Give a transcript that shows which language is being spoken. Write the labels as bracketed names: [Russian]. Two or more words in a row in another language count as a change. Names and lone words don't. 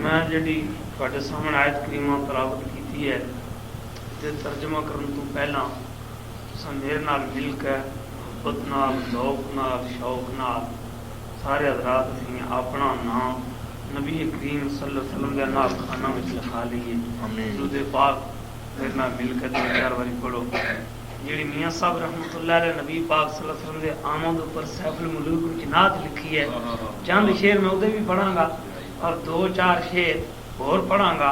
[Punjabi] میں جی تہاڈے سامنے آیت کریمہ تلاوت کی ہے تے ترجمہ کرنے تو پہلا میرے نال مل کے محبت نال ذوق نال شوق نال سارے حضرات اسیں اپنا نام نبی کریم [Arabic] صلى الله عليه وسلم [Punjabi] کے نال خانہ میں لکھا لئے. درود پاک میرے نال مل کے 2-4 باری پڑھو. جی میاں صاحب [Arabic] رحمۃ اللہ علیہ [Punjabi] نبی پاک [Arabic] صلى الله عليه وسلم [Punjabi] کے آمد پر سیف الملوک کی نعت لکھی ہے. چند شعر میں اودے بھی پڑھاں گا اور 2-4 شعر اور پڑھاں گا.